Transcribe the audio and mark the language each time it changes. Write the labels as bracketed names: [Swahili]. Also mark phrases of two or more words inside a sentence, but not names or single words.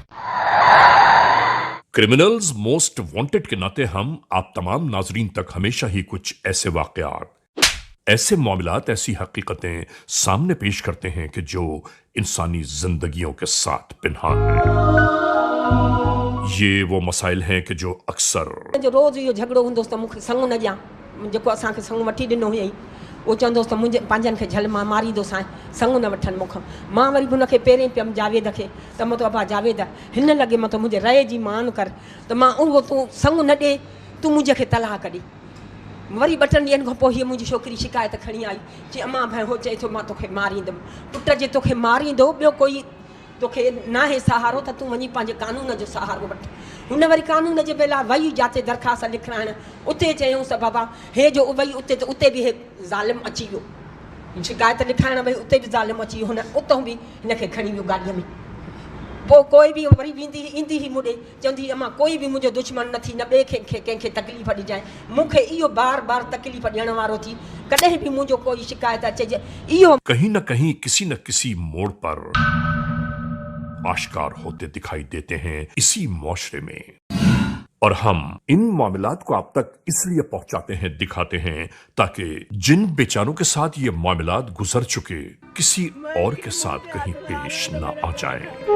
[Urdu] کرمنلز موسٹ وانٹڈ کے ناتے ہم آپ تمام ناظرین تک ہمیشہ ہی کچھ ایسے واقعات، ایسے معاملات، ایسی حقیقتیں سامنے پیش کرتے ہیں کہ جو انسانی زندگیوں کے ساتھ پنہاں ہے. یہ وہ مسائل ہیں کہ جو اکثر [Sindhi] जो रोज़ इहो झगड़ो हूंदोसि त मूंखे संग न ॾियां, जेको असांखे संग वठी ॾिनो हुयईं उहो चवंदोसि त मुंहिंजे पंहिंजनि खे झल मां मारींदोसि, संग न वठनि मूंखां। मां वरी बि हुनखे पहिरें पियमि जावेद खे त मतिलबु अबा जावेद हिन लॻे मतिलबु मुंहिंजे रए जी मान कर त मां उहो तूं संग न ॾे, तूं मुंहिंजे खे तलाक ॾे। वरी 2 ॾींहंनि खां पोइ हीअ मुंहिंजी छोकिरी शिकायत खणी आई कि अम्मा भाई हो चए थो मां तोखे मारींदमि। पुट जे तोखे मारींदो ॿियो कोई तोखे ना है सहारो त तू वञी पंहिंजे कानून जो सहारो वठ। हुन वरी कानून जे बेला वई जाते दरख़्वास्त लिखाइण, उते चयूंसि बाबा हे जो वई उते त उते बि हे ज़ालिम अची वियो, शिकायत लिखाइण वई उते बि ज़ालिम अची वियो, हुन उतां बि हिनखे खणी वियो गाॾीअ में। पोइ कोई बि वरी ईंदी ही मुॾे चवंदी अम्मा कोई बि मुंहिंजो दुश्मन न थी, न ॿिए कंहिंखे तकलीफ़ ॾिजांइ, मूंखे इहो बार बार तकलीफ़ ॾियण वारो थी, कॾहिं बि मुंहिंजो कोई शिकायत अचे इहो [Urdu] کہیں نہ کہیں کسی نہ کسی موڑ پر آشکار ہوتے دکھائی دیتے ہیں اسی معاشرے میں، اور ہم ان معاملات کو آپ تک اس لیے پہنچاتے ہیں، دکھاتے ہیں، تاکہ جن بیچاروں کے ساتھ یہ معاملات گزر چکے کسی اور کے ساتھ کہیں پیش نہ آ جائے,